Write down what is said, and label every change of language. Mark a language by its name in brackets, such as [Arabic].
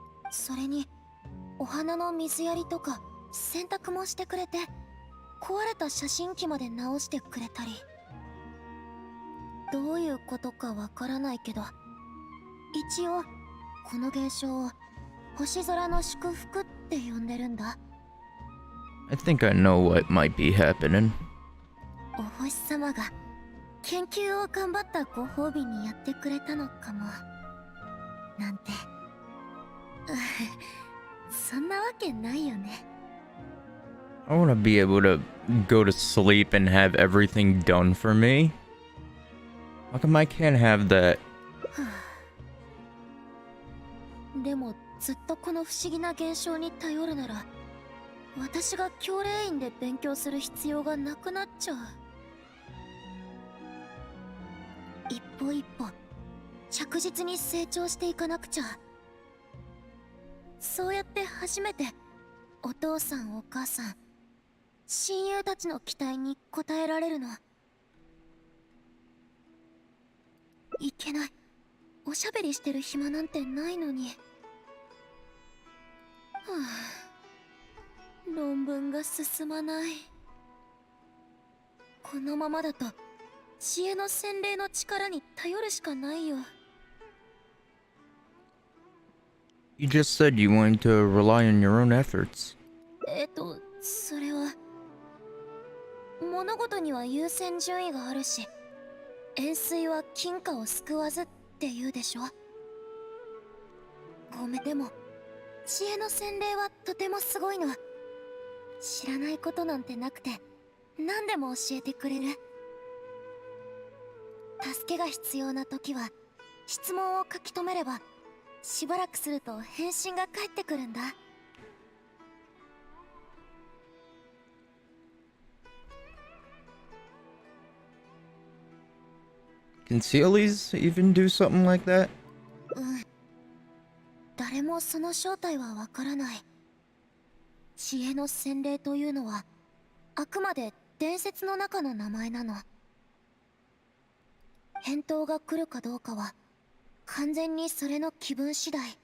[Japanese] それにお花の水やりとか洗濯もしてくれて、壊れた写真機まで直してくれたり。どういうことかわからないけど、一応この現象を星空の祝福って呼んでるんだ。 [English] I think I know what might be happening. [Japanese] お星様が研究を頑張ったご褒美にやってくれたのかもなんて。そんなわけないよね。 [English] I want to be able to go to sleep and have everything done for me. How come I can't have that? [Japanese] でもずっとこの不思議な現象に頼るなら、私が教令院で勉強する必要がなくなっちゃう。一歩一歩着実に成長していかなくちゃ。そうやって初めてお父さんお母さん親友たちの期待に応えられるの。いけない、おしゃべりしてる暇なんてないのに。はあ、論文が進まない。このままだと知恵の洗礼の力に頼るしかないよ。 [English] You just said you wanted to rely on your own efforts. [Japanese] それは物事には優先順位があるし、円錐は金貨を救わずって言うでしょ。ごめん、でも知恵の洗礼はとてもすごいの。知らないことなんてなくて何でも教えてくれる。助けが必要な時は質問を書き留めれば、しばらくすると返信が返ってくるんだ。 [English] Can Sealies even do something like that? [Japanese] 誰もその正体はわからない。知恵の洗礼というのはあくまで伝説の中の名前なの。返答が来るかどうかは完全にそれの気分次第。